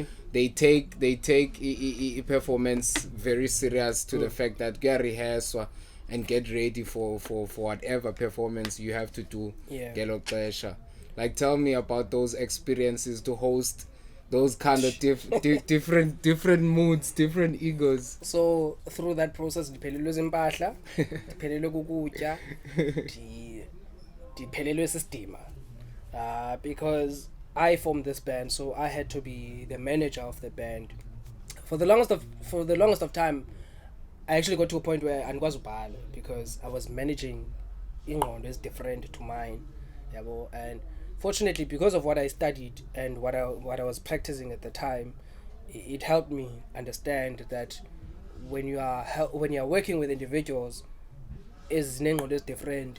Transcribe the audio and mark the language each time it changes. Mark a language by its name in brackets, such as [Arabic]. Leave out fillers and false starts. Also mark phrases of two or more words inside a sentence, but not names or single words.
[English] They take performance very serious to the fact that get rehearse and get ready for whatever performance you have to do. Gelo pressure. Like, tell me about those experiences to host those kind of different moods, different egos. So through that process, [Xhosa] diphelelwe zimpahla, diphelelwe kukutya, diphelelwe sisidima, [English] because I formed this band, so I had to be the manager of the band. For the longest of time, I actually got to a point where [Xhosa] andikwazi ubhala, [English] because I was managing ingqondo is different to mine, and fortunately, because of what I studied and what I was practicing at the time, it helped me understand that when you are working with individuals, is different.